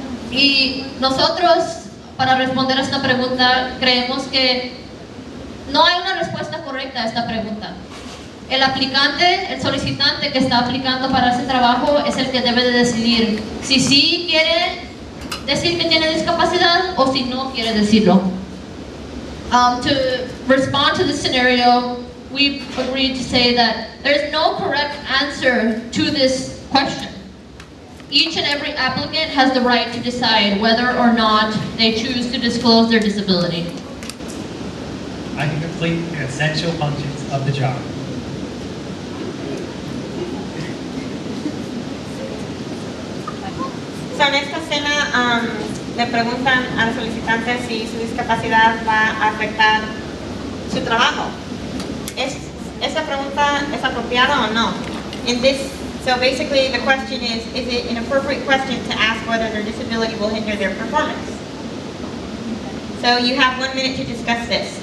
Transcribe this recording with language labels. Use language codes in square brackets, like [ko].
[es] Y nosotros, para responder a esta pregunta, creemos que no hay una respuesta correcta a esta pregunta. El aplicante, el solicitante que está aplicando para ese trabajo es el que debe de decidir si sí quiere decir que tiene discapacidad o si no quiere decirlo. [en] To respond to this scenario, we agreed to say that there's no correct answer to this question. Each and every applicant has the right to decide whether or not they choose to disclose their disability. I can complete the essential functions of the job. [es] So, en esta escena le preguntan al solicitante si su discapacidad va a afectar su trabajo. ¿Esa pregunta es apropiada o no? [en] So basically the question is it an appropriate question to ask whether their disability will hinder their performance? So you have 1 minute to discuss this.